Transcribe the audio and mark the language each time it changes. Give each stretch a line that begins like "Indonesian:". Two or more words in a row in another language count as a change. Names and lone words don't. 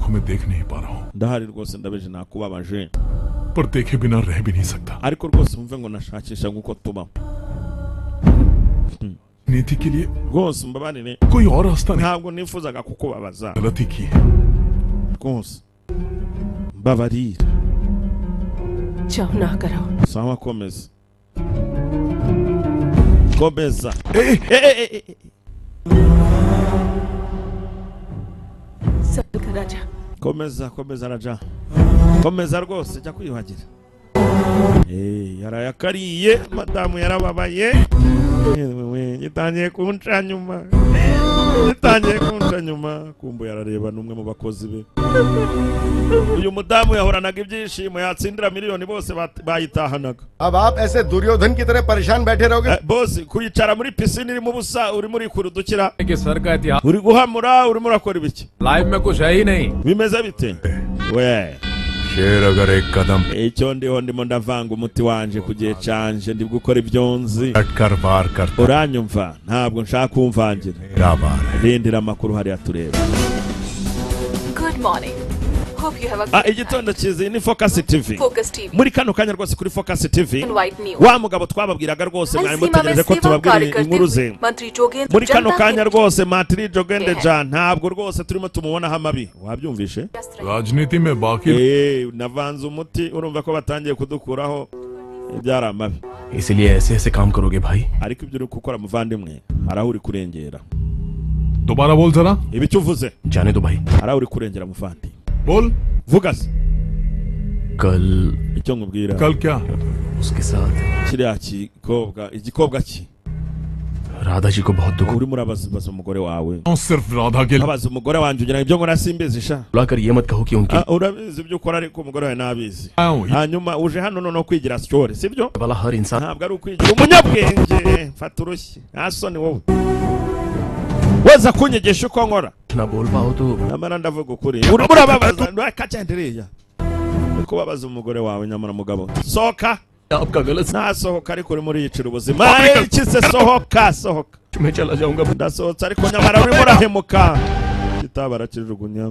Hindi: देख नहीं पा रहा हूँ,
Kinyarwanda: ndahari rwose ndabeje nakubabaje,
Hindi: पर देखे बिना रह भी नहीं सकता।
Kinyarwanda: ariko rwose umve ngo nashakisha nguko tubaho
Hindi: नीति के लिए
Kinyarwanda: rwose mbabarire,
Hindi: कोई और रास्ता नहीं।
Kinyarwanda: ntabwo nifuzaga kukubabaza
Hindi: गलती की है।
Kinyarwanda: rwose mbabarira।
Hindi: जाओ ना करो।
Kinyarwanda: sawa komeza komeza
Hindi: चल कर राजा।
Kinyarwanda: komeza raja, komeza rwose jya kwiyuhagira। yarayakariye madamu yarababaye, gitangiye kunca nyuma, kumbu yarareba n'umwe mu bakozi be, uyu mudamu yahoranaga ibyishimo yatsindira miliyoni bose bayitahanaga।
Hindi: अब आप ऐसे दुर्योधन की तरह परेशान बैठे रहोगे?
Kinyarwanda: bosi kuyicara muri pisine irimo ubusa urimo urikudukira uri guhamura urimo urakora ibiki?
Hindi: लाइफ में कुछ है ही नहीं।
Kinyarwanda: bimeze bite? we
Hindi: शेर अगर एक कदम
Kinyarwanda: icyo ndiho ndimo ndavanga umuti wanje ku gihe canje, ndi gukora ibyo nzi,
Hindi: हटकर वार करता
Kinyarwanda: uranyumva? ntabwo nshaka kumvangira,
Hindi: क्या बार है।
Kinyarwanda: rindira amakuru hariya tureba।
English: Good morning. Hope you have a
Kinyarwanda: igitondo cyiza, ni Focus TV, Focus TV. muri kano kanya rwose kuri Focus TV,
English: White news.
Kinyarwanda: wa mugabo twababwiraga rwose mwari mutegereje ko tubabwira inkuru ze,
Hindi: मंत्री जोगेंद्र
Kinyarwanda: muri kano
Hindi: जनता
Kinyarwanda: kanya
Hindi: के
Kinyarwanda: rwose Matri Jogende Jan ntabwo rwose turimo tumubonaho amabi, wabyumvishe?
Hindi: राजनीति में बाकी
Kinyarwanda: navanze umuti, urumva ko batangiye kudukuraho ibyari amabi,
Hindi: इसलिए ऐसे ऐसे काम करोगे भाई?
Kinyarwanda: ariko ibyo uri gukora muvandimwe hari aho uri kurengera।
Hindi: दोबारा बोल जरा,
Kinyarwanda: ibi icyo uvuze
Hindi: जाने दो भाई।
Kinyarwanda: hari aho uri kurengera muvandimwe,
Hindi: बोल।
Kinyarwanda: vuga se
Hindi: कल
Kinyarwanda: icyo nkubwira।
Hindi: कल क्या? उसके साथ
Kinyarwanda: kiriya igikobwa ki
Hindi: राधा जी को बहुत दुख
Kinyarwanda: urimo urabaza umugore wawe,
Hindi: सिर्फ राधा के लिए
Kinyarwanda: abaza umugore wanjye ugira ibyo nkora simbizi sha,
Hindi: बुलाकर ये मत कहो कि उनकी
Kinyarwanda: urabizi ibyo ukora ariko umugore wawe nabizi,
Hindi: आया हूँ।
Kinyarwanda: hanyuma uje hano noneho kwigira story sibyo?
Hindi: वाला हर इंसान
Kinyarwanda: ntabwo ari ukwigira umunyabwenge, fata urushyi nta soni wowe, weza kunyigisha uko nkora,
Hindi: ना बोल पाओ तो
Kinyarwanda: nyamara ndavuga ukuri, urimo urababaza kacendereye, uri kubabaza umugore wawe, nyamara mugabo sohoka,
Hindi: आपका गलत
Kinyarwanda: nasohoka ariko urimo uriyicira ubuzima, iki se sohoka
Hindi: मैं चला जाऊंगा।
Kinyarwanda: ndasohotse ariko nyamara urimo urahemuka, kitaba arakijugunya।